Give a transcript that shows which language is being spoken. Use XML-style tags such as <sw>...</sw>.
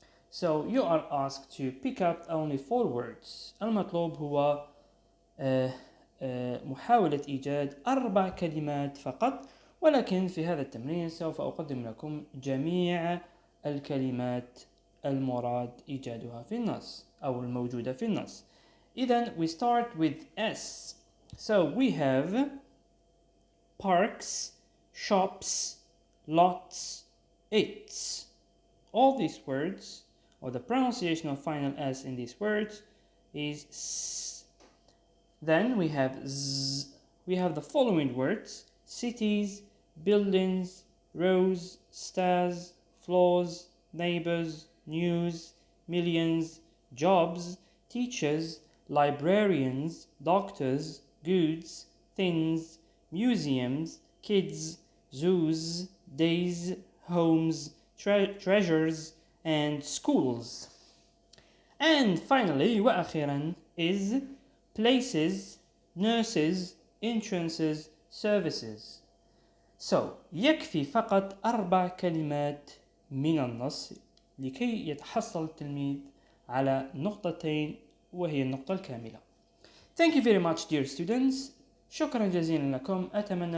<en>So you are asked to pick up only 4 words.</en> <ar>المطلوب هو محاولة إيجاد 4 كلمات فقط، ولكن في هذا التمرين سوف أقدم لكم جميع الكلمات المراد إيجادها في النص أو الموجودة في النص.</ar> <en>إذن we start with S. So we have parks, shops, lots, its. All these words, or the pronunciation of final S in these words is S. Then we have Z. We have the following words: cities, buildings, rows, stairs, floors, neighbors, news, millions, jobs, teachers, librarians, doctors, goods, things, museums, kids, zoos, days, homes, treasures, and schools. And finally, وأخيرا, is places, nurses, entrances, services.</en> <ar>So, يكفي فقط 4 كلمات من النص لكي يتحصل التلميذ على نقطتين وهي النقطة الكاملة.</ar> <en>Thank you very much dear students.</en> <ar>شكرا جزيلا لكم. أتمنى</ar>